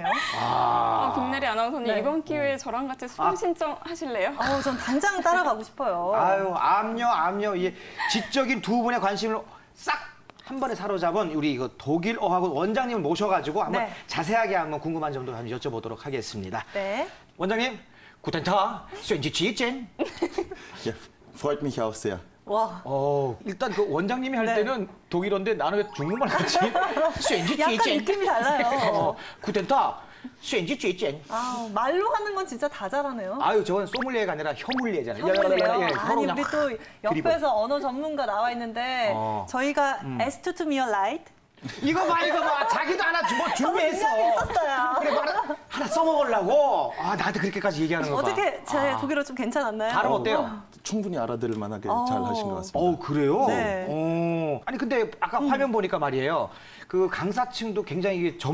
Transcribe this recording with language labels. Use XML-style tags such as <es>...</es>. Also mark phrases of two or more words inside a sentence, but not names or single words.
<ko>김내리 아나운서님 이번 기회에 저랑 같이 수강 신청하실래요? 전 당장 따라가고 싶어요. 아유, 암요. 이 지적인 두 분의 관심을 싹 한 번에 사로잡은 우리 이거 독일 어학원 원장님을 모셔가지고 한번 자세하게 한번 궁금한 점도 한번 여쭤보도록 하겠습니다. 네. 원장님,</ko> <de>Guten Tag, sind Sie Tschechien? Ja, freut mich auch sehr.</de> <ko>와. 일단 그 원장님이 할 때는 독일어인데 나는 왜 중국말 하지?</ko> <de>sind Sie</de> <ko>약간 Tschechien? 느낌이 달라요.</ko> <de>Guten Tag, sind Sie Tschechien?</de> <ko>말로 하는 건 진짜 다 잘하네요. 아유, 저건 소믈리에가 아니라 혀물리에잖아요. 혀물리에요? 서로 아니, 그냥 우리 또 옆에서 언어 전문가 나와 있는데 저희가</ko> <en>as to me right?</en> <ko>이거 봐. 자기도 하나 뭐 준비했어. 있었어요. 그래, 하나 써먹으려고. 나한테 그렇게까지 얘기하는 거 봐. 어떻게 제 독일어 좀 괜찮았나요? 발음 어때요? 충분히 알아들을 만하게 잘 하신 것 같습니다. 그래요? 네. 아니 근데 아까 화면 보니까 말이에요. 그 강사층도 굉장히 젊고.</ko>